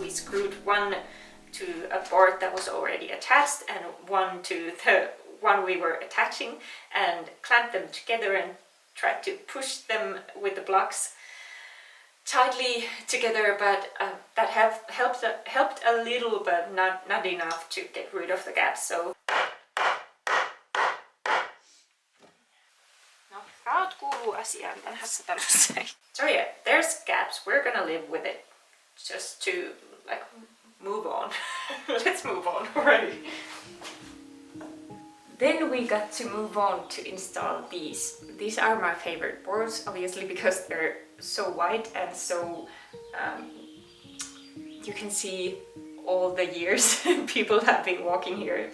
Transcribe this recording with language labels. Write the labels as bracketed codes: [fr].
[en] We screwed one to a board that was already attached and one to the one we were attaching, and clamped them together and tried to push them with the blocks. tightly together, but that have helped a little, but not enough to get rid of the gaps. [fi] So no, raot kuuluu asiaan vanhassa talossa. [en] So yeah, there's gaps. We're gonna live with it, just to like move on. Let's move on already. Then we got to move on to install these. These are my favorite boards, obviously, because they're so white and so you can see all the years people have been walking here.